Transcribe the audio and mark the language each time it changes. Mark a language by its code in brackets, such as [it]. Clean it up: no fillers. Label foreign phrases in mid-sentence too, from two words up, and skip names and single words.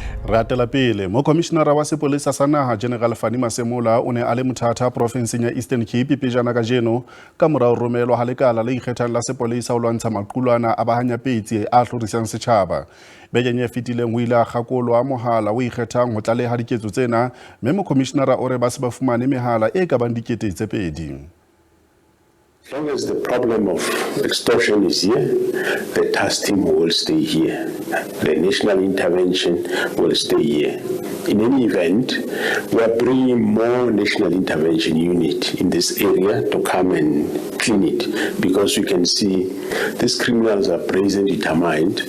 [st] Ratela pele mo commissionera wa sepolesa sa naha General Fani Masemola o ne a le mothata provinseng ya Eastern Cape pejana ka jeno ka morao romelo ha lekala le ikgethang la sepolesa o lwantsha maqulwana a bahanya petsi a hlorisang setjhaba. Bekeng e fetileng ho ile a kgakolwa mohala o ikgethang ho tlaleha diketso tsena, mme mo commissionera o re ba se ba fumane mehala e ka bang dikete tse pedi. [en] As long as the problem of extortion is here, the task team will stay here. The national intervention will stay here. In any event, we are bringing more national intervention unit in this area to come and clean it, because we can see these criminals are brazen determined.